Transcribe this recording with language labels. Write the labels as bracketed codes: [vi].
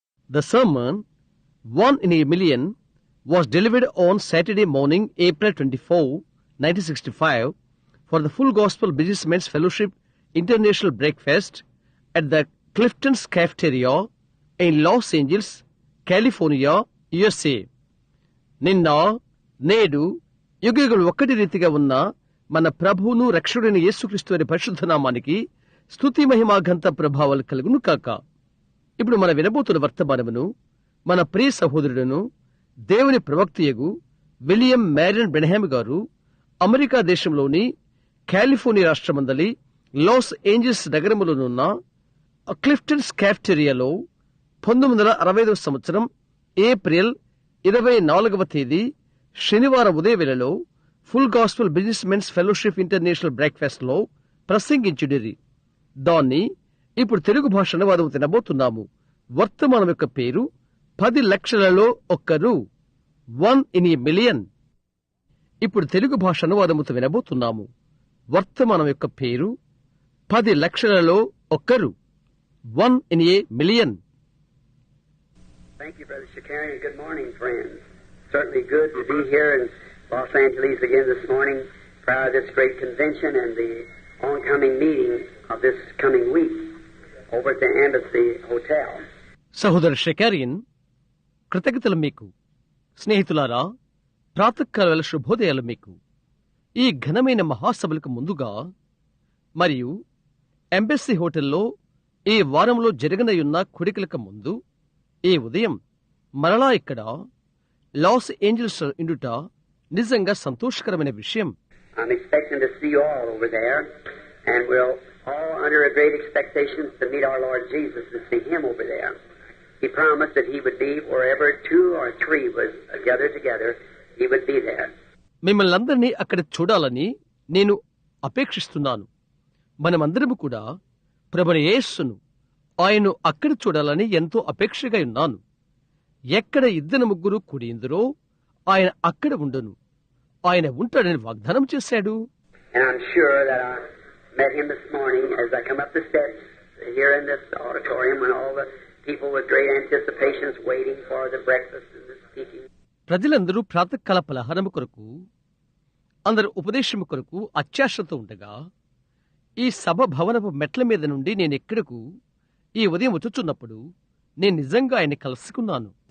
[en] The sermon, One in a Million, was delivered on Saturday morning, April 24, 1965, for the Full Gospel Businessmen's Fellowship International Breakfast at the Clifton's Cafeteria in Los Angeles, California, USA. [te] నిన్న నేడు యుగయుగలు ఒక్కటి రీతిగా ఉన్న మన ప్రభువును రక్షకుడైన యేసుక్రీస్తు వారి పరిశుద్ధ నామానికి స్తుతి మహిమా ఘనత ప్రభావాలు కలుగును కాక. ఇప్పుడు మన వినబోతున్న వర్తమానమును మన ప్రియ సహోదరుడును దేవుని ప్రవక్తయగు విలియం మ్యారియన్ బ్రెన్హామ్ గారు అమెరికా దేశంలోని కాలిఫోర్నియా రాష్ట్రమందలి లాస్ ఏంజల్స్ నగరములోనున్న క్లిఫ్టన్స్ క్యాఫ్టేరియాలో 1965 సంవత్సరం ఏప్రిల్ 24వ తేదీ శనివారం ఉదయవేళలో full gospel business mens fellowship international breakfast లో ప్రసంగించుడిరి. దాన్ని ఇప్పుడు తెలుగు భాష అనువాదం తినబోతున్నాము. వర్తమానం యొక్క పేరు 10 లక్షలలో ఒక్కరు, [en] 1 in a million. [te] ఇప్పుడు తెలుగు భాష అనువాదముతో వినబోతున్నాము. వర్తమానం యొక్క పేరు 10 లక్షలలో ఒక్కరు, [en] 1 in a million. Thank you, Brother Shakarian, and good morning, friends. Certainly good to be here in Los Angeles again this morning prior to this great convention and the oncoming meeting of this coming week over at the Embassy Hotel. [te] సహోదరు షకారియన్, కృతజ్ఞతలు మీకు. స్నేహితులారా, ప్రాతకాల శుభోదయాలు మీకు. ఈ ఘనమైన మహాసభలకు ముందుగా మరియు embassy హోటల్లో ఈ వారంలో జరగనయున్న కుడికలకు ముందు ఈ ఉదయం మరలా ఇక్కడ లాస్ ఏంజల్స్ ఇండుట నిజంగా సంతోషకరమైన విషయం. [en] I'm expecting to see you all over there, and we'll all under a great expectation to meet our Lord Jesus and see Him over there. He promised that He would be wherever 2 or 3 was gathered together, He would be there. [te] మిమ్మల్ని అందరినీ అక్కడ చూడాలని నేను అపేక్షిస్తున్నాను. మనమందరము కూడా ప్రభువైన యేసును ఆయన్ను అక్కడ చూడాలని ఎంతో అపేక్షగా ఉన్నాను. ఎక్కడ 2-3 కూడియుందురో ఆయన అక్కడ ఉండును. ఆయన ఉంటాడని వాగ్దానం చేశాడు. [en] And I'm sure that I met Him this morning as I come up the steps here in this auditorium when all the people with great anticipations waiting for the breakfast and the speaking. [te] ప్రజలందరూ ప్రాతకాల పలహారము కొరకు, అందరు ఉపదేశము కొరకు అత్యాశతో ఉండగా ఈ సభ భవనపు మెట్ల మీద నుండి నేను ఎక్కడకు ఈ ఉదయం వచ్చుచున్నప్పుడు నేను నిజంగా ఆయన కలుసుకున్నాను.